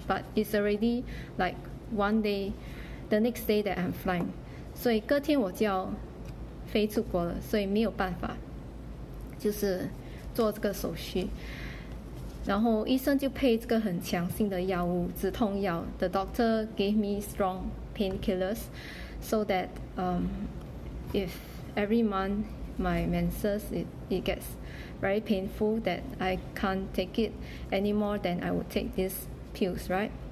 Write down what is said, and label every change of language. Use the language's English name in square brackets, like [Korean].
[English] But it's already like one day, the next day that I'm flying. [Chinese] 所以隔天我就要飞出国了，所以没有办法，就是做这个手续。然后医生就配这个很强性的药物，止痛药。 [English] The doctor gave me strong painkillers, so that if every month my menses it gets very painful, that I can't take it anymore, then I would take these pills, right?